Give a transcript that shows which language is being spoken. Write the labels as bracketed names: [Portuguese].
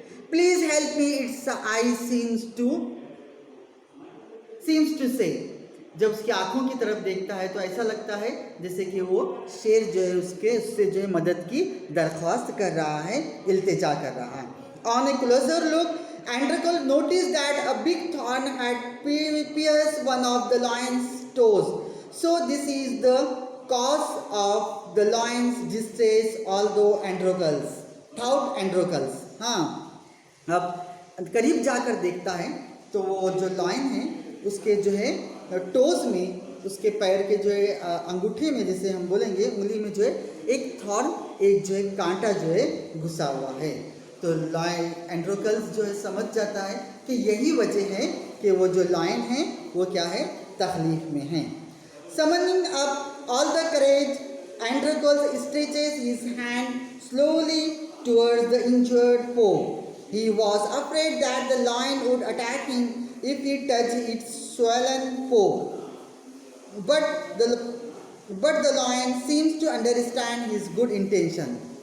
[English] Please help me, it's I seems to say. [Hindi] जब उसकी आंखों की तरफ देखता है तो ऐसा लगता है जैसे कि वो शेर जो है उससे जो है मदद की दरख्वास्त कर रहा है, इल्तिजा कर रहा है। [English] On a closer look, Androkal noticed that a big thorn had pierced one of the lion's toes. So this is the cause of the lion's distress, although thought Androkals. [Hindi] हाँ, अब करीब जाकर देखता है तो वो जो लॉयन है उसके जो है टोज में, उसके पैर के जो है अंगूठे में, जैसे हम बोलेंगे उंगली में जो है एक थॉर्न, एक जो है कांटा जो है घुसा हुआ है। तो लॉयन एंड्रोकल्स जो है समझ जाता है कि यही वजह है कि वो जो लॉयन है वो क्या है, तकलीफ में है। [English] Summoning up all the courage, Androcles stretches his hand slowly towards the injured paw. He was afraid that the lion would attack him if he touched its swollen paw. But the lion seems to understand his good intention.